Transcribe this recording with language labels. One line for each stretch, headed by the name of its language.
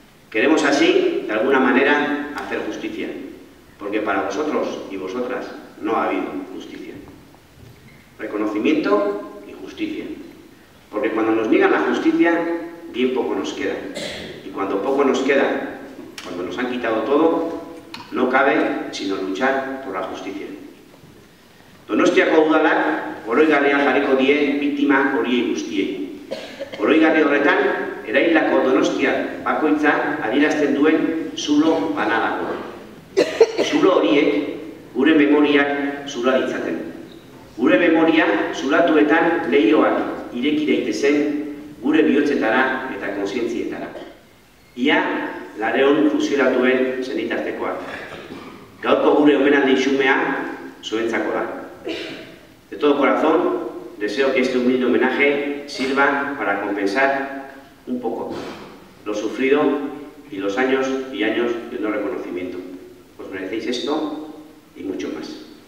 Spanish: Queremos así, de alguna manera, hacer justicia, porque para vosotros y vosotras no ha habido justicia. Reconocimiento y justicia, porque cuando nos niegan la justicia, bien poco nos queda. Y cuando poco nos queda, cuando nos han quitado todo, no cabe sino luchar por la justicia.
Basque: Donostiako udalak oroigarria jarriko die biktima horiei guztiei. Oroigarri horretan, eraildako donostiar bakoitza adierazten duen zulo bana dago. Zulo horiek gure memoriak zula ditzaten. Gure memoria zulatuetan leihoak ireki daitezen gure bihotzetara eta kontzientzietara. Ia 200 fusilatuen senitartekoak. Gaurko gure omenaldi xumea zuentzako da.
Spanish: De todo corazón, deseo que este humilde homenaje sirva para compensar un poco lo sufrido y los años y años de no reconocimiento. Os merecéis esto y mucho más.